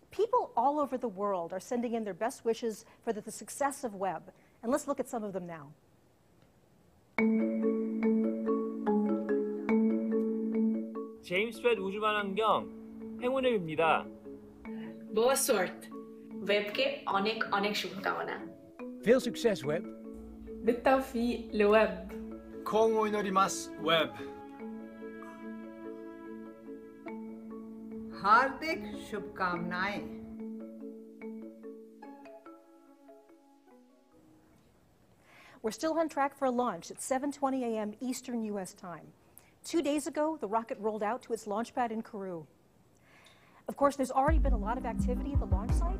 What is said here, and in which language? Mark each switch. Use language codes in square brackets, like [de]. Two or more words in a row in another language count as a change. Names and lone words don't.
[en] People all over the world are sending in their best wishes for the success of Webb. And let's look at some of them now. [ko] 제임스 웹 우주만환경 행운을 빕니다. [pt] Boa sorte. [bn] Webকে অনেক শুভকামনা. [nl] Veel succes, Webb. [ar] بالتوفيق لويب. [ja] 幸運を祈ります, Webb. [hi] हार्दिक शुभकामनाएं. [en] We're still on track for a launch at 7:20 a.m. Eastern U.S. time. 2 days ago, the rocket rolled out to its launch pad in Kourou. Of course, there's already been a lot of activity at the launch site.